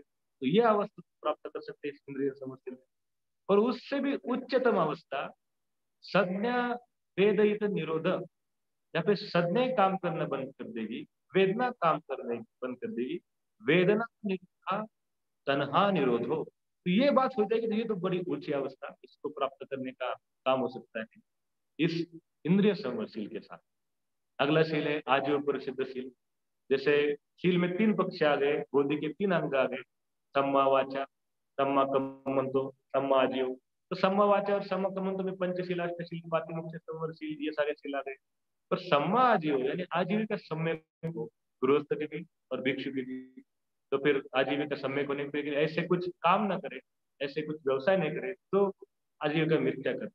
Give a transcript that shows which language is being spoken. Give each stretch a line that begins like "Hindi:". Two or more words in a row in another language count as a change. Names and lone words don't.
Hindi: तो ये अवस्था प्राप्त कर सकते हैं इस इंद्रिय समझ। और उससे भी उच्चतम अवस्था संज्ञा वेदित निरोध, जहाँ पे संज्ञा काम करना बंद कर देगी, वेदना काम करने बंद कर देगी, वेदना निरोधा तन्हा निरोध हो, तो ये बात हो जाएगी। तो ये तो बड़ी ऊंची अवस्था, इसको प्राप्त करने का काम हो सकता है इस इंद्रिय संवरशील के साथ। अगला शील है आजीव परिसिद्ध शील। जैसे शील में तीन पक्ष आ गए, बोधि के तीन अंग आ गए,
Pali: सम्मा वाचा, सम्मा कम्मंतो, सम्मा आजीव।
Hindi: तो
Pali: सम्मा वाचा
Hindi: और
Pali: सम्मा कम्मंतो
Hindi: में पंचशील, अष्टशील, पातिमोक्ष, संवरशील, ये सारे शील आ गए। पर
Pali: सम्मा आजीव
Hindi: यानी आजीविका सम्यक हो, गृहस्थ के भी और भिक्षु के भी। तो फिर आजीविका सम्यक होने के लिए ऐसे कुछ काम ना करे, ऐसे कुछ व्यवसाय नहीं करे, तो आजीविका मिथ्या करे।